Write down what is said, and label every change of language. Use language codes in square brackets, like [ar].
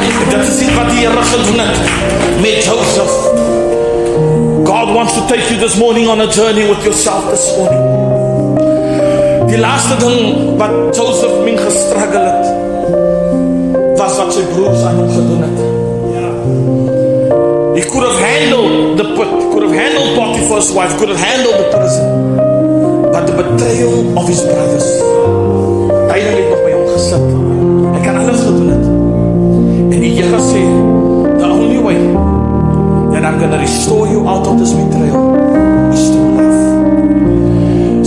[af] Dit is iets wat die Here gedoen het met Joseph. [en] God wants to take you this morning on a journey with yourself this morning. [af] Die laaste ding wat Joseph min gestruggle het, was wat sy broers aan hom gedoen het. [en] He could have handled the pit, could have handled Potiphar's wife, could have handled the prison, but the betrayal of his brothers, [af] hy het nog by hom gesit. Hy kan alles gedoen het. En die Here sê, [en] the only way that I'm going to restore you out of this betrayal is through love.